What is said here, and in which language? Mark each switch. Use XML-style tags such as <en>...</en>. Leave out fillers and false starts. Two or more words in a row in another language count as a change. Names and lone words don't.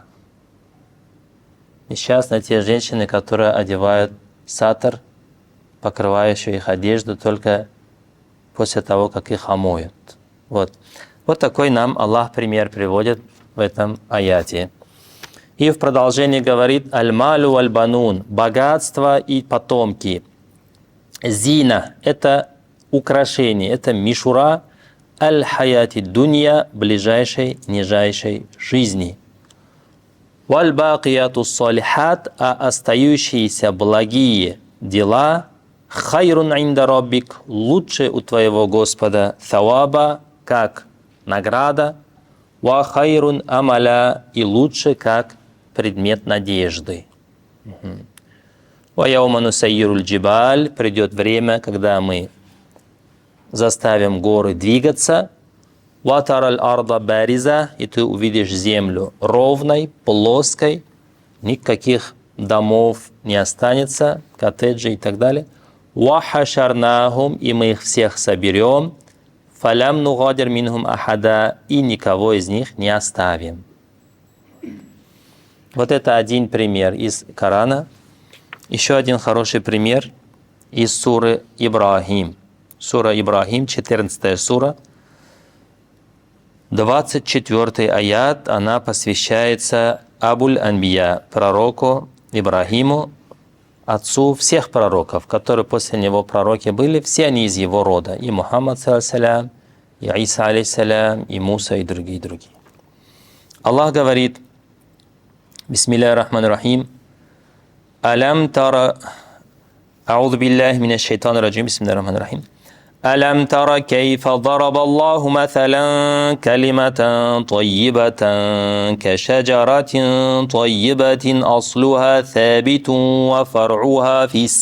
<ru>Несчастны те женщины, которые одевают сатр, покрывающий их одежду, только после того, как их омоют. Вот такой нам Аллах пример приводит в этом аяте. И в продолжении говорит:</ru> <ar>«المال والبنون» –</ar> <ru>богатство и потомки. «Зина» – это украшение, это мишура</ru> <ar>الحياة الدنيا –</ar> <ru>ближайшей, нижайшей жизни.</ru> <ar>«والباقيات الصالحات» –</ar> <ru>а остающиеся благие дела</ru> <ar>«خير عند ربك» –</ar> <ru>лучше у твоего Господа, «thawaba» – как награда,</ru> <ar>«وخير أملا» –</ar> <ru>и лучше как предмет надежды.</ru> <ar>«ويوم نسير الجبال» –</ar> <ru>придет время, когда мы заставим горы двигаться.</ru> <ar>«وترى الأرض بارزة»</ar> <ru>– и ты увидишь землю ровной, плоской, никаких домов не останется, коттеджи и так далее.</ru> <ar>«وحشرناهم»</ar> <ru>– и мы их всех соберем.</ru> <ar>«فلم نغادر منهم أحدا» –</ar> <ru>и никого из них не оставим. Вот это один пример из Корана. Еще один хороший пример из суры Ибрахим. Сура Ибрахим, 14 сура, 24 аят, она посвящается Абуль-Анбия, пророку Ибрахиму, отцу всех пророков, которые после него пророки были, все они из его рода. И Мухаммад, салям, и Иса, алейсалям, и Муса, и другие. Аллах говорит:</ru> <ar>بسم الله الرحمن الرحيم. ألم تر... أعوذ بالله من الشيطان الرجيم بسم الله الرحمن الرحيم. ألم تر كيف ضرب الله مثلا كلمة طيبة كشجرة طيبة أصلها ثابت وفرعها في</ar>